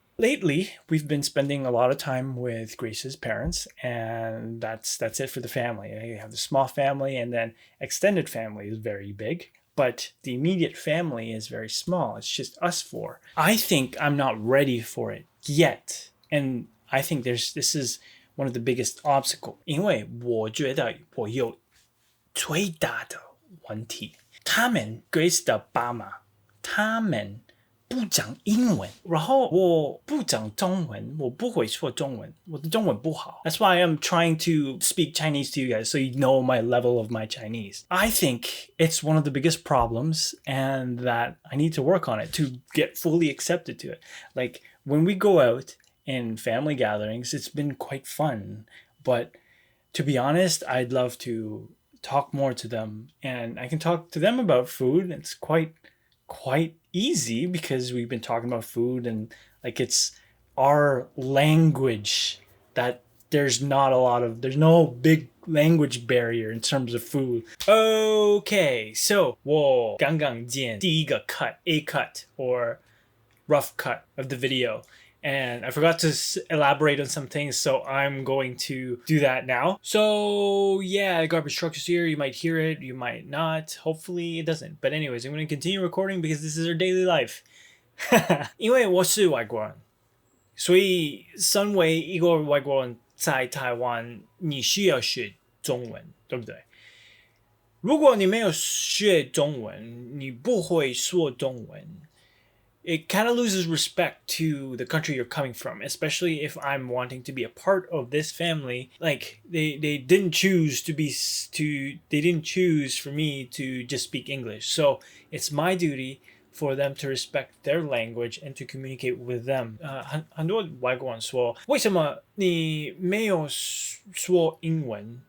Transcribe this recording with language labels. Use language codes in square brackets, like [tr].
[en] Lately, we've been spending a lot of time with Grace's parents, and that's it for the family. You have the small family, and then extended family is very big, but the immediate family is very small. It's just us 4. I think I'm not ready for it yet, and I think this is one of the biggest obstacles. [zh] 因为我觉得我有最大的问题，他们 Grace 的爸妈，他们不讲英文，然后我不讲中文，我不会说中文，我的中文不好。 [en] That's why I'm trying to speak Chinese to you guys, so you know my level of my Chinese. I think it's one of the biggest problems, and that I need to work on it to get fully accepted to it. Like, when we go out in family gatherings, it's been quite fun, but to be honest, I'd love to talk more to them, and I can talk to them about food. It's quite easy because we've been talking about food, and like, it's our language that there's no big language barrier in terms of food. Okay, so [zh] 我刚刚见第一个 [en] A cut or rough cut of the video. And I forgot to elaborate on some things, so I'm going to do that now. So yeah, the garbage truck is here. You might hear it, you might not. Hopefully it doesn't. But anyways, I'm going to continue recording because this is our daily life. [zh] 因为我是外国人，所以身为一个外国人在台湾，你需要学中文，对不对？如果你没有学中文，你不会说中文。 [en] It kind of loses respect to the country you're coming from, especially if I'm wanting to be a part of this family. Like they didn't choose they didn't choose for me to just speak English. So it's my duty for them to respect their language and to communicate with them. [zh] 很多外国人说，为什么你没有说英文？